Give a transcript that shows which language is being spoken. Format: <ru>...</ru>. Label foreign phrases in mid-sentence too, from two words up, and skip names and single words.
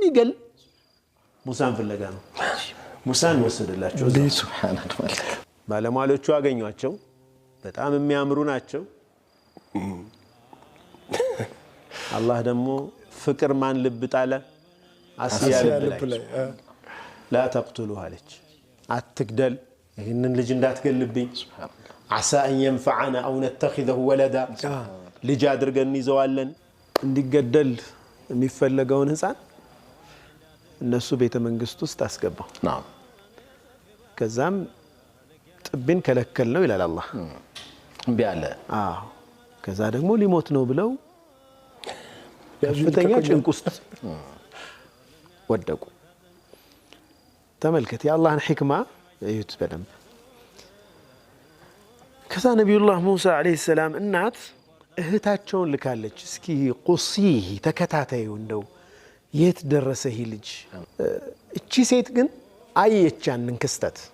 <am>ሊገል ሙሳን ፍለጋ ነው ሙሳን ወሰደላቸው ሱብሃንአላህ ባለሟሎቹ አገኟቸው በጣም የሚያምሩ ናቸው አላህ ደግሞ ፍቅር ማን ልብ ጣለ አስያ ልብ ላይ</am> <ar>لا تقتلوا عليك</ar> <am>አትግደል ይሄንን ልጅ እንዳትገልብኝ</am> <ar>عسى ان ينفعنا او نتخذه ولدا</ar> <am>ልጅ አድርገን ይዘዋለን እንዲገደል የሚፈልገውን ህፃን እነሱ ቤተ መንግስት ውስጥ አስገባው نعم ከዛም ጥብን ከለከል ነው ይላል አላህ እምቢ አለ ከዛ ደግሞ ሊሞት ነው ብለው ከፍተኛ ጭንቅ ውስጥ ወደቁ ተመልከት የአላህን ህክማ እዩት በደንብ ከዛ ነብዩላህ ሙሳ አለይሂ ሰላም እናት እህታቸውን ልካለች እስኪ ቁሲህ ተከታታዩ እንደው የት ደረሰ ይህ ልጅ እቺ ሴት ግን አየቻንን ክስተት</am>